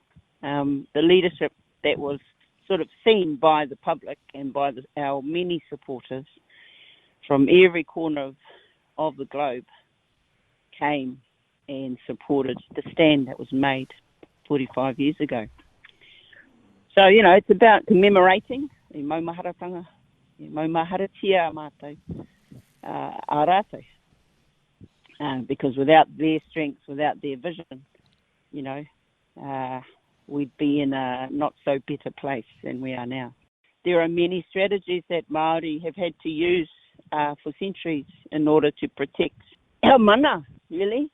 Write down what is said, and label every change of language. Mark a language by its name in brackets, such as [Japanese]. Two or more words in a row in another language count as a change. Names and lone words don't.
[English] The leadership that was sort of seen by the public and by our many supporters from every corner of the globe came and supported the stand that was made 45 years ago. So, it's about commemorating [Māori] i maumaharatanga, i maumaharatia mātou, ā rātou. [English] Because without their strength, without their vision, we'd be in a not-so better place than we are now. There are many strategies that Māori have had to use for centuries in order to protect our mana, really.